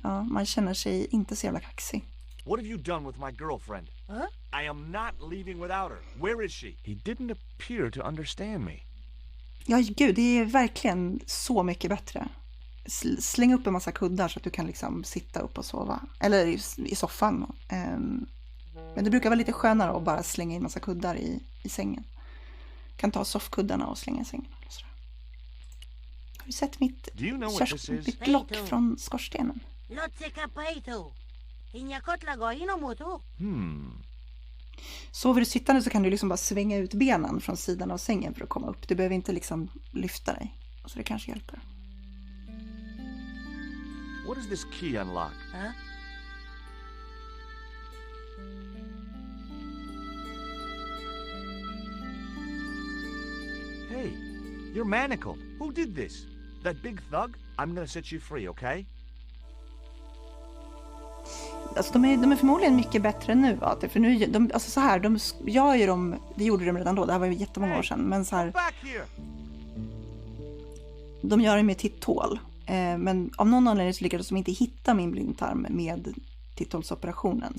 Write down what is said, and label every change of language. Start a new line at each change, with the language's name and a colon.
Swedish: Man känner sig inte så jävla kaxig.
English: What have you done with my girlfriend? Huh? I am not leaving without her. Where is she? He didn't appear to understand me.
Swedish: Ja, gud, det är verkligen så mycket bättre. Släng upp en massa kuddar så att du kan liksom sitta upp och sova. Eller i soffan. Men det brukar vara lite skönare att bara slänga in massa kuddar i sängen. Kan ta soffkuddarna och slänga i sängen. Har du sett mitt lock från skorstenen? Lotse capaito! Iñacotlago inomoto! Sover du sittande så kan du liksom bara svänga ut benen från sidan av sängen för att komma upp. Du behöver inte liksom lyfta dig. Så det kanske hjälper.
English: What does this key unlock? Huh? Hey, you're manacled. Who did this? That big thug? I'm gonna set you free, okay?
Swedish: Alltså de är förmodligen mycket bättre nu. För nu, alltså så här, de gör ju det gjorde de redan då, det här var ju jättemånga år sedan. Men så här, de gör det med titthål. Men av någon anledning så lyckades de inte hitta min blindtarm med titthålsoperationen.